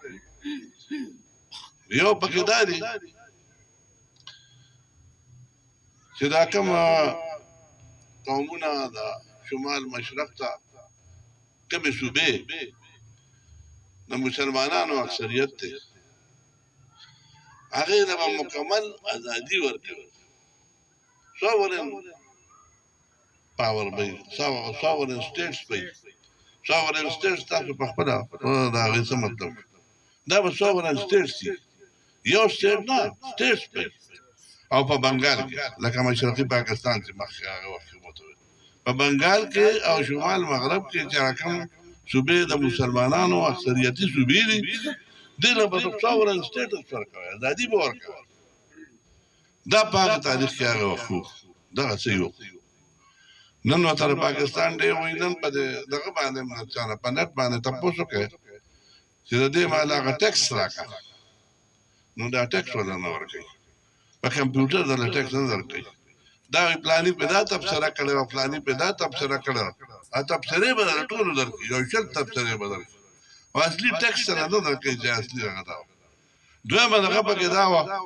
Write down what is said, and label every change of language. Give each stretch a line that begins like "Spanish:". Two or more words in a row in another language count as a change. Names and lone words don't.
Pashto: یو پکې دا دی چې دا کوم قومونه د شمال مشرق ته کومې صوبې د مسلمانانو اکثریت دی هغې ته به مکمل ازادي ورکوي
English: sovereign power
Pashto: به وي
English: sovereign states
Pashto: به وي
English: sovereign states
Pashto: تاسو په خپله د هغې څه مطلب دا به
English: sovereign states
Pashto: دي یو سټیټ نه سټیټس به او په بنګال کې لکه مشرقي پاکستان چې مخکې هغه وخت کې وته په بنګال کې او شمال مغرب کې چې رقم صوبې د مسلمانانو اکثریتي صوبې دي دې له به
English: sovereign status
Pashto: ورکوي ازادي به ورکوي دا په هغه تاریخ کې هغه وخت دغه څه یو نن ورته د پاکستان دی وایي نن په دغه باندې په نټ باندې تپوس وکړئ چې د دې مال هغه ټکس راکړه نو دا ټکس ولا نه ورکوي په کمپیوټر دله ټکس نه درکوي دا وایي پلاني په دا تبصره کړې وه پلاني په دا تبصره کړې وه تبصرې به دله ټولو درکوي یو شل تبصرې به درکوي او اصلي ټکس سره نه درکوي چې اصلي هغه دا وه دویمه دغه پکې دا وه